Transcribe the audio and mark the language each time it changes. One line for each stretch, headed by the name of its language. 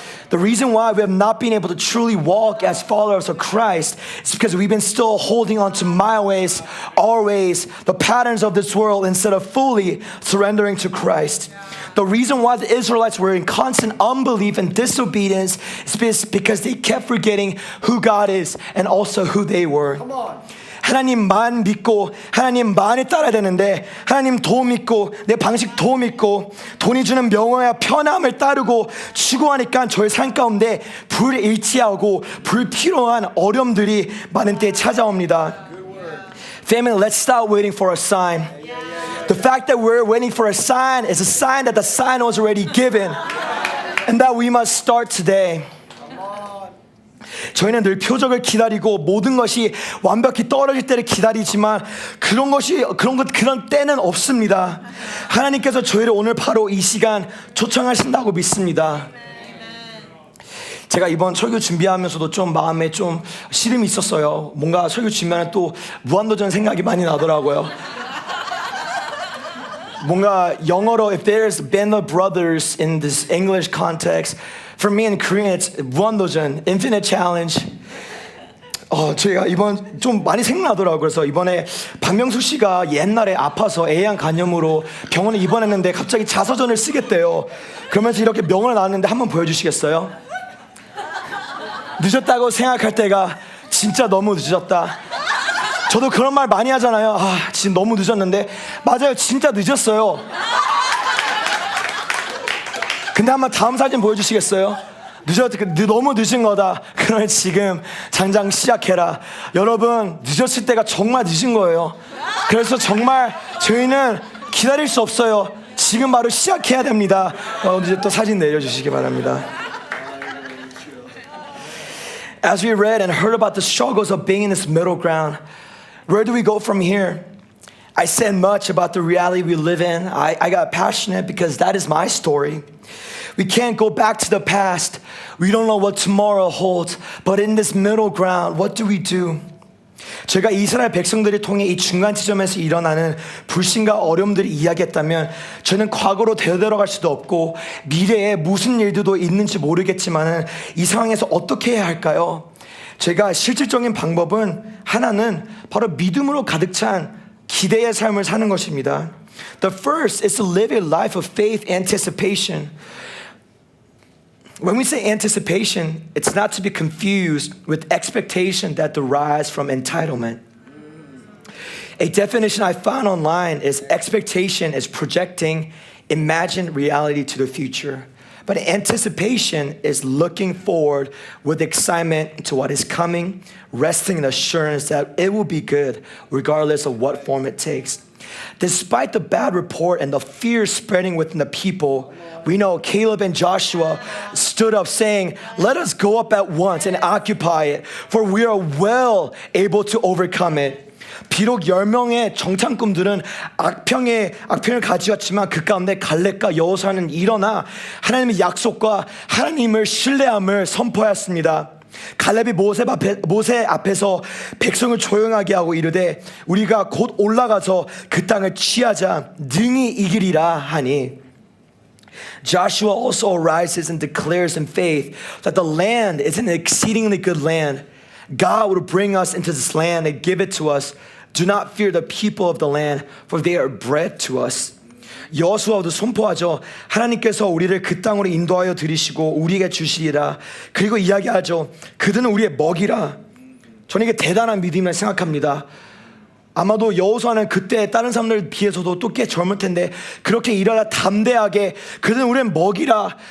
English: The reason why we have not been able to truly walk as followers of Christ is because we've been still holding on to my ways, our ways, the patterns of this world instead of fully surrendering to Christ. The reason why the Israelites were in constant unbelief and disobedience is because they kept forgetting who God is and also who they were. Come on.
Korean: 하나님만 믿고 하나님만을 따라야 되는데 하나님 도 믿고 내 방식 도 믿고 돈이 주는 명예와 편함을 따르고 추구하니까 저의 삶 가운데 불일치하고 불필요한 어려움들이 많은 때에 찾아옵니다.
English: Family, let's stop waiting for a sign. The fact that we're waiting for a sign is a sign that the sign was already given and that we must start today.
Korean: 저희는 늘 표적을 기다리고 모든 것이 완벽히 떨어질 때를 기다리지만 그런 때는 없습니다. 하나님께서 저희를 오늘 바로 이 시간 초청하신다고 믿습니다. 제가 이번 설교 준비하면서도 좀 마음에 좀 시름이 있었어요. 뭔가 설교 준비하면 또 무한도전 생각이 많이 나더라고요. 뭔가 영어로
English: if there's Band of Brothers in this English context, for me in Korean it's 무한도전, infinite challenge.
Korean: 저희가 이번 좀 많이 생각나더라고요. 그래서 이번에 박명수 씨가 옛날에 아파서 애양 간염으로 병원에 입원했는데 갑자기 자서전을 쓰겠대요. 그러면서 이렇게 명언을 나왔는데 한번 보여주시겠어요? 늦었다고 생각할 때가 진짜 너무 늦었다. 저도 그런 말 많이 하잖아요. 지금 너무 늦었는데 맞아요, 진짜 늦었어요. 근데 한번 다음 사진 보여주시겠어요? 너무 늦은 거다. 그러면 지금 당장 시작해라. 여러분, 늦었을 때가 정말 늦은 거예요. 그래서 정말 저희는 기다릴 수 없어요. 지금 바로 시작해야 됩니다. 이제 또 사진 내려주시기 바랍니다.
English: As we read and heard about the struggles of being in this middle ground, where do we go from here? I said much about the reality we live in. I got passionate because that is my story. We can't go back to the past. We don't know what tomorrow holds. But in this middle ground, what do we do?
Korean: 제가 이스라엘 백성들을 통해 이 중간 지점에서 일어나는 불신과 어려움들을 이야기했다면 저는 과거로 되돌아갈 수도 없고 미래에 무슨 일들도 있는지 모르겠지만 이 상황에서 어떻게 해야 할까요? 제가 실질적인 방법은 하나는 바로 믿음으로 가득 찬 기대의 삶을 사는 것입니다.
English: The first is to live a life of faith anticipation. When we say anticipation, it's not to be confused with expectation that derives from entitlement. A definition I found online is expectation is projecting imagined reality to the future. But anticipation is looking forward with excitement to what is coming, resting in assurance that it will be good regardless of what form it takes. Despite the bad report and the fear spreading within the people, we know Caleb and Joshua stood up saying, "Let us go up at once and occupy it, for we are well able to overcome it."
Korean: 비록 10명의 정탐꾼들은 악평을 가져왔지만 그 가운데 갈렙과 여호수아는 일어나 하나님의 약속과 하나님을 신뢰함을 선포하였습니다. 갈렙이 모세 앞에서 백성을 조용하게 하고 이르되 우리가 곧 올라가서 그 땅을 취하자 능히 이기리라 하니,
English: Joshua also arises and declares in faith that the land is an exceedingly good land. God will bring us into this land and give it to us. Do not fear the people of the land, for they are bread to us.
Korean: 여호수아도 선포하죠. 하나님께서 우리를 그 땅으로 인도하여 들이시고 우리에게 주시리라. 그리고 이야기하죠. 그들은 우리의 먹이라. 저는 이게 대단한 믿음이라 생각합니다. 아마도 여호수아는 그때 다른 사람들 비해서도 또 꽤 젊을 텐데 그렇게 일하다 담대하게 그들은 우리는 먹이라.